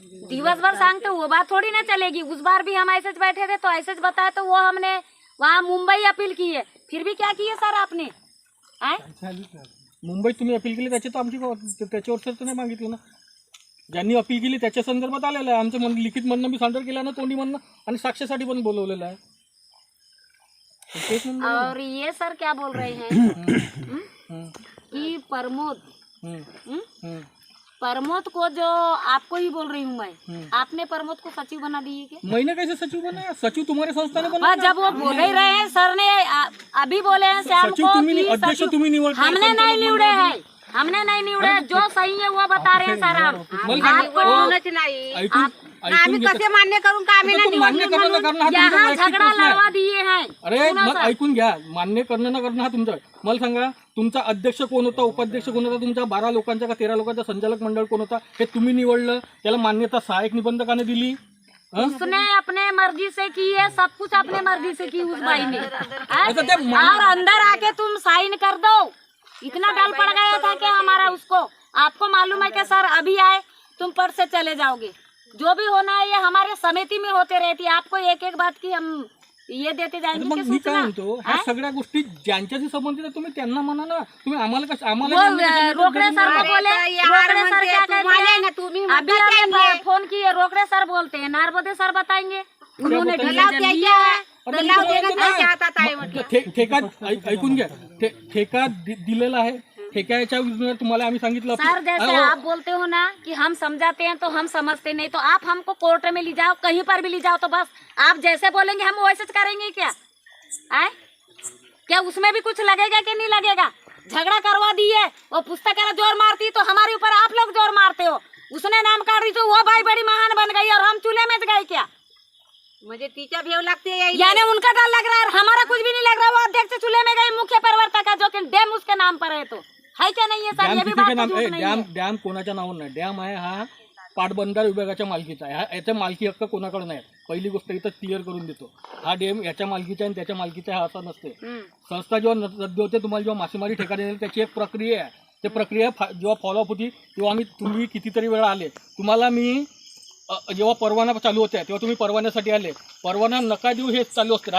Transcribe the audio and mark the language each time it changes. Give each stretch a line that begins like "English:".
Marathi: दिवस भर सांगते
Hindi: वो बात थोड़ी ना चलेगी. उस बार भी हम ऐसे बैठे थे तो ऐसे बताया, तो वो हमने वहाँ मुंबई अपील की है, फिर भी क्या किए सर आपने.
Marathi: मुंबईत तुम्ही अपील केली त्याची तर आमची त्याच्यावर तर नाही मागितलं ना. ज्यांनी अपील केली त्याच्या संदर्भात आलेलं आहे. आमचं लिखित म्हणणं मी सादर केलं ना, तोंडी म्हणणं आणि साक्षीसाठी पण बोलवलेलं आहे.
Hindi: और ये सर क्या बोल रहे हैं कि प्रमोद को जो आपको ही बोल रही हूँ मैं, आपने प्रमोद को सचिव बना दिए क्या. मैंने कैसे सचिव बनाया. सचिव तुम्हारे संस्था ने बनाया. जब वो बोल ही रहे हैं सर ने अभी बोले हैं श्याम को कि
Marathi: अध्यक्ष तुम्ही निवड.
Hindi: हमने नहीं निवड़े हैं, हमने नहीं निवड़े. जो सही है वो बता रहे हैं सर. हम आपको नहीं
Marathi: आम्ही कसे मान्य करून का आम्ही नाही निवडणूक
Hindi: यहाँ झगड़ा लढवा दिए हैं.
Marathi: अरे मग ऐकून घ्या, मान्य करणं न करणं हा तुमचा. मला सांगा तुमचा अध्यक्ष कोण होता, उपाध्यक्ष कोण होता, तुमच्या 12 लोकांचा का 13 लोकांचा संचालक मंडळ कोण होता, हे तुम्ही निवडलं. त्याला मान्यता सहाय्यक निबंधकाने दिली.
Hindi: उसने अपने मर्जी से की है, सब कुछ अपने मर्जी से की उस भाई ने. और अंदर आके तुम साइन कर दो, इतना डर पड़ गया था कि हमारा उसको. आपको मालूम है कि सर अभी आए तुम पर से चले जाओगे. जो भी होना है ये हमारे समिति में होते रहती है. आपको एक एक बात की हम ये देते जाएंगे.
Marathi: मग मी काय म्हणतो, ह्या सगळ्या गोष्टी ज्यांच्याशी संबंधित आहे तुम्ही त्यांना म्हणा ना. तुम्ही आम्हाला कसं आम्हाला
Hindi: रोकड़े सर को बोले, रोकड़े सर क्या कहते हैं, अभी हमें फोन किए, रोकड़े सर बोलते हैं, नारबोदे सर बताएंगे. उन्होंने दिया है.
Marathi: ठेका ऐकून घ्या, ठेका दिलेला आहे. ठेक्याच्या विरुद्ध तुम्हाला आम्ही सांगितलं
Hindi: सर, जैसे आप बोलते हो ना कि हम समझाते हैं तो हम समझते नहीं, तो आप हमको कोर्ट में ले जाओ, कहीं पर भी ले जाओ, तो बस आप जैसे बोलेंगे हम वैसे करेंगे क्या. आए क्या उसमें भी कुछ लगेगा कि नहीं लगेगा. झगड़ा करवा दी है, वो पुस्तक जोर मारती तो हमारे ऊपर आप लोग जोर मारते हो. उसने नाम काट दी तो वो भाई बड़ी महान बन गई और हम चूल्हे में गए क्या? मुझे टीचर भेव लगती है यानी उनका डर लग रहा है, हमारा कुछ भी नहीं लग रहा। वो अध्यक्ष चूल्हे में गई, मुख्य प्रवर्तक है, जो कि डैम उसके नाम पर है, तो है क्या नहीं है सर? ये भी बात तो झूठ नहीं है।
Marathi: डॅम कोणाच्या नावावर नाही, डॅम आहे हा पाटबंधारे विभागाच्या मालकीचा आहे, याचा मालकी हक्क कोणाकडे नाही। पहिली गोष्ट इथं क्लिअर करून देतो, हा डॅम याच्या मालकीचा आणि त्याच्या मालकीचा हा असा नसते। संस्था जेव्हा रद्द होते, तुम्हाला जेव्हा मासेमारी ठेका देण्याची त्याची एक प्रक्रिया आहे, ते प्रक्रिया जेव्हा फॉलोअप होती तेव्हा तुम्ही कितीतरी वेळा आले, तुम्हाला मी जेव्हा परवाना चालू होत्या तेव्हा तुम्ही परवान्यासाठी आले, परवाना नका देऊ हे चालू असते।